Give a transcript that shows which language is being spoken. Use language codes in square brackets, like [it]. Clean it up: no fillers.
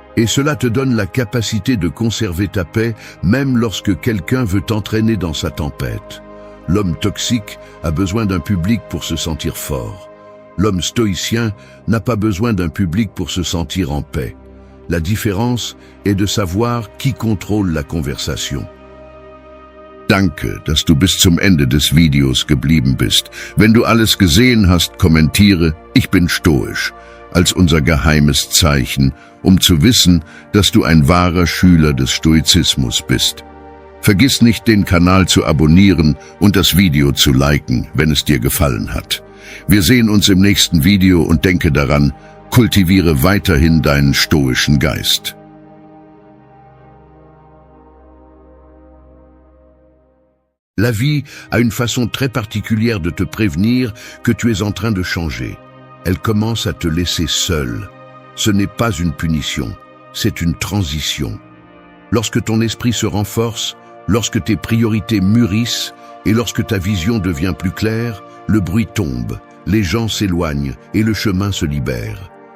[fr] Et cela te donne la capacité de conserver ta paix, même lorsque quelqu'un veut t'entraîner dans sa tempête. L'homme toxique a besoin d'un public pour se sentir fort. L'homme stoïcien n'a pas besoin d'un public pour se sentir en paix. La différence est de savoir qui contrôle la conversation. [de] Danke, dass du bis zum Ende des Videos geblieben bist. Wenn du alles gesehen hast, kommentiere, ich bin stoisch, als unser geheimes Zeichen, um zu wissen, dass du ein wahrer Schüler des Stoizismus bist. Vergiss nicht, den Kanal zu abonnieren und das Video zu liken, wenn es dir gefallen hat. Wir sehen uns im nächsten Video und denke daran, kultiviere weiterhin deinen stoischen Geist. [fr] La vie a une façon très particulière de te prévenir que tu es en train de changer. Elle commence à te laisser seul. Ce n'est pas une punition, c'est une transition. Lorsque ton esprit se renforce, lorsque tes priorités mûrissent et lorsque ta vision devient plus claire, le bruit tombe, les gens s'éloignent et le chemin se libère.